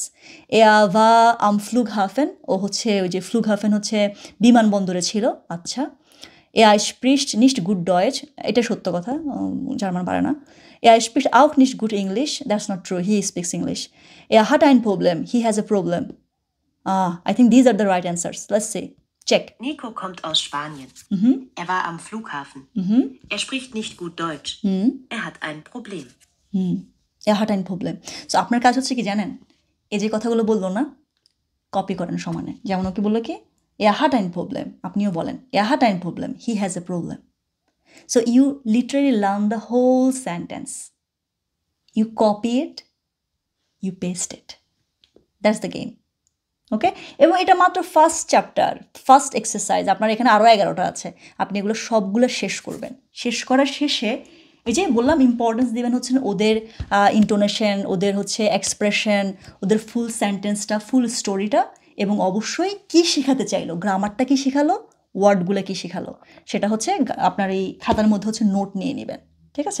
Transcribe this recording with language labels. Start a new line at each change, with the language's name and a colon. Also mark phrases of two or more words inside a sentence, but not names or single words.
German: war am Flughafen,
Bangla: ও হচ্ছে ওই যে ফ্লুগহাফেন হচ্ছে বিমানবন্দরে ছিল, আচ্ছা।
German: spricht nicht gut Deutsch,
Bangla: এটা সত্য কথা, জার্মান পারে না।
German: spricht auch nicht gut Englisch,
English: that's not true, he speaks English.
German: hat ein Problem,
English: He has a problem. I think these are the right answers. Let's see. Check.
German: Nico kommt aus Spanien. Er war am Flughafen. Er spricht nicht gut Deutsch. Er hat ein Problem. Er hat ein Problem.
English: So,
Bangla: আপনার কাজ হচ্ছে কি জানেন, এই যে কথাগুলো বললো না, কপি করেন সমানে। যেমন ওকে বললো কি,
German: Er hat ein Problem,
Bangla: আপনিও বলেন
German: Er hat ein Problem,
English: he has a problem. So you literally learn the whole sentence. You copy it, you paste it. That's the game.
Bangla: ওকে, এবং এটা মাত্র
English: first chapter, first exercise.
Bangla: আপনার এখানে আরও 11টা আছে, আপনি এগুলো সবগুলো শেষ করবেন। শেষ করার শেষে এই যে বললাম, ইম্পর্টেন্স দেবেন হচ্ছে ওদের ইন্টোনেশন, ওদের হচ্ছে এক্সপ্রেশন, ওদের
English: full sentenceটা, full storyটা,
Bangla: এবং অবশ্যই কী শেখাতে চাইলো, গ্রামারটা কী শেখালো, ওয়ার্ডগুলো কী শেখালো, সেটা হচ্ছে আপনার এই খাতার মধ্যে হচ্ছে নোট নিয়ে নেবেন, ঠিক আছে?